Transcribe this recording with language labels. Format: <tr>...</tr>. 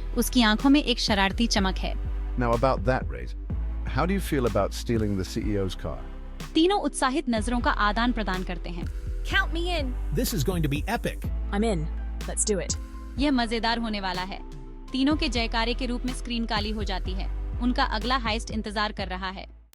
<hi>उसकी आंखों में एक शरारती चमक है.</hi> <en>Now about that, Ray. How do you feel about stealing the CEO's car?</en> <hi>तीनों उत्साहित नजरों का आदान प्रदान करते हैं।</hi> <en>Count me in. This is going to be epic. I'm in. Let's do it.</en> <hi>यह मजेदार होने वाला है। तीनों के जयकारे के रूप में स्क्रीन काली हो जाती है। उनका अगला हाइस्ट इंतजार कर रहा है।</hi>